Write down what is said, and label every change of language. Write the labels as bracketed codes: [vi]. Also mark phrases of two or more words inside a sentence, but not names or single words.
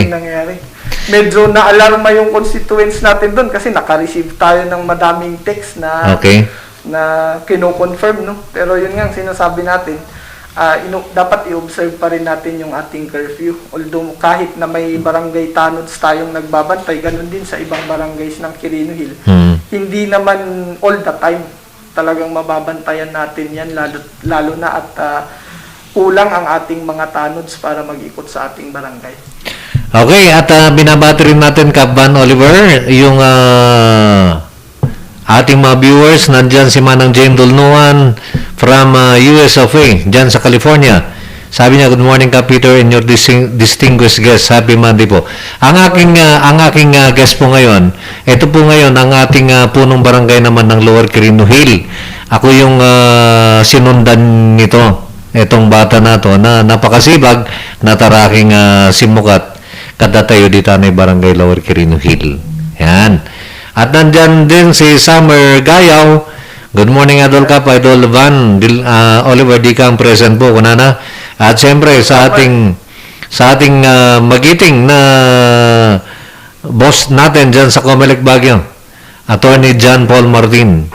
[tl] Medyo na-alarma yung constituents natin doon kasi naka-receive tayo ng madaming text na kino-confirm, no? Pero yun nga sinasabi natin, dapat i-observe pa rin natin yung ating curfew. Although kahit na may barangay tanods tayong nagbabantay, ganun din sa ibang barangays ng Quirino Hill. Hindi naman [en] all the time [tl] talagang mababantayan natin yan, lalo na at kulang ang ating mga tanods para mag-ikot sa ating barangay. Okay, at binabati rin natin, Kap Van Oliver, yung ating mga viewers. Nandyan si Manang Jane Dolnuan from US of A, dyan sa California. Sabi niya, [en] good morning, Kap Peter, and your distinguished guest. Happy Monday [tl] po. Ang aking guest po ngayon, ito po ngayon ang ating punong barangay naman ng Lower Quirino Hill. Ako yung sinundan nito, itong bata na to, na napakasibag, na taraking simukat, kadatayo dito na barangay Lower Quirino Hill. Yan. At nandyan din si Summer Gayaw. [en] Good morning, [tl] Idol Kap, Idol Van Oliver Dika ang present po, kunana. At siyempre sa ating magiting na boss natin dyan sa Comelec Baguio, Attorney John Paul Martin.